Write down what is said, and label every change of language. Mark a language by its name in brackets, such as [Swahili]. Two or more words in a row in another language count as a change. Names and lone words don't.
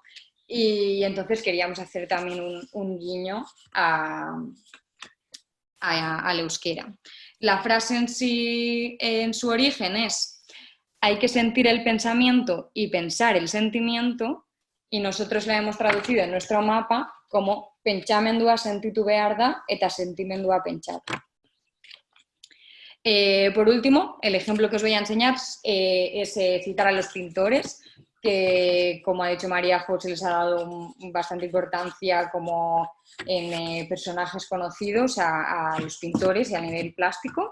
[Spanish] Y entonces queríamos hacer también un guiño al euskera. La frase en sí, en su origen es: hay que sentir el pensamiento y pensar el sentimiento, y nosotros la hemos traducido en nuestro mapa como [Basque] pentsamendua sentitu behar da eta sentimendua pentsatu. [Spanish] Por último, el ejemplo que os voy a enseñar es citar a los pintores, que como ha dicho María José les ha dado bastante importancia como en personajes conocidos a los pintores y a nivel plástico.